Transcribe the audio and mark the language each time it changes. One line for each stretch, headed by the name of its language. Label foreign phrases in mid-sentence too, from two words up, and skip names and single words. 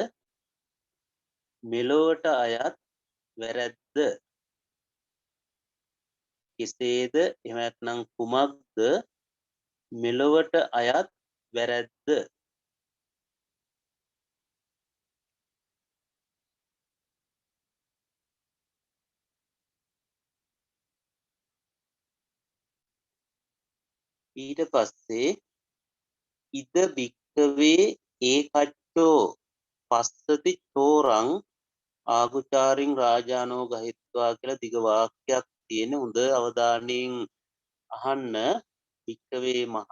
Sinhala: මෙලොවට අයත් වැරැද්ද කෙසේද එහෙම නැත්නම් කුමක්ද මෙලොවට අයත් වැරැද්ද ඊට පස්සේ
Pali: ඉද භික්කවේ ඒකච්චෝ පස්සති චෝරං ආගුචාරින් රාජානෝ ගහිත්වා
Sinhala: කියලා දිග වාක්‍යයක් තියෙන හොඳ අවධානයෙන් අහන්න භික්කවේ